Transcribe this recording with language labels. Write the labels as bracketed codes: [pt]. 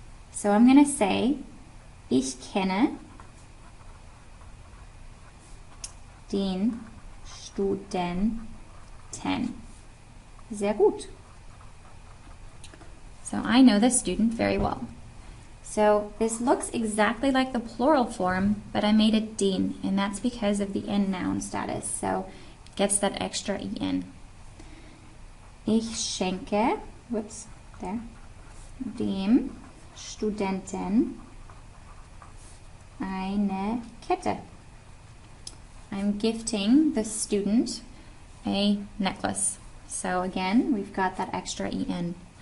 [en] So I'm going to say, [de] ich kenne den Studenten. Sehr gut. [en] So I know the student very well. So this looks exactly like the plural form, but I made it den, and that's because of the end noun status. So it gets that extra en. [de] Ich schenke, dem Studenten eine Kette. [en] I'm gifting the student a necklace. So again, we've got that extra en.